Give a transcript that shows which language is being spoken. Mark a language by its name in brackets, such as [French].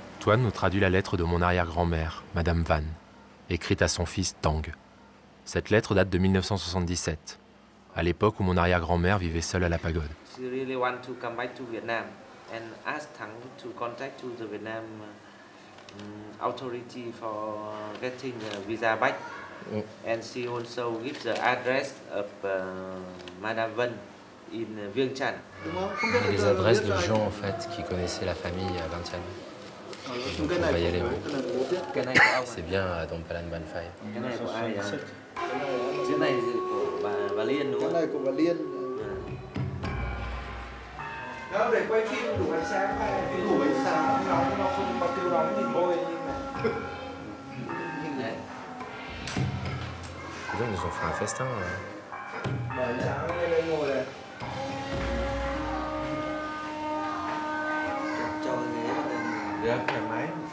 [French] Toine nous traduit la lettre de mon arrière-grand-mère, Madame Van, écrite à son fils Tang. Cette lettre date de 1977, à l'époque où mon arrière-grand-mère vivait seule à la pagode. [English] She really want to come back to Vietnam and ask Thắng to contact to the Vietnam authority for getting a visa back. And she also gives the address of Madame Vân in Vientiane. [French] Et les adresses de gens en fait qui connaissaient la famille à Vientiane. Donc on va y aller. C'est bien à Dom Palan Ban Phai. [Vietnamese] Cái này của ai vậy? Cái này của bà Liên đúng không? Cái này của bà Liên. Đó, để quay phim đủ ánh sáng hay đủ ánh sáng nó không bao tiêu nóng thì môi như này. [French] Ils nous ont fait un festin. [Vietnamese] Mở ánh sáng lên ngồi này. Cho ghế rất thoải mái.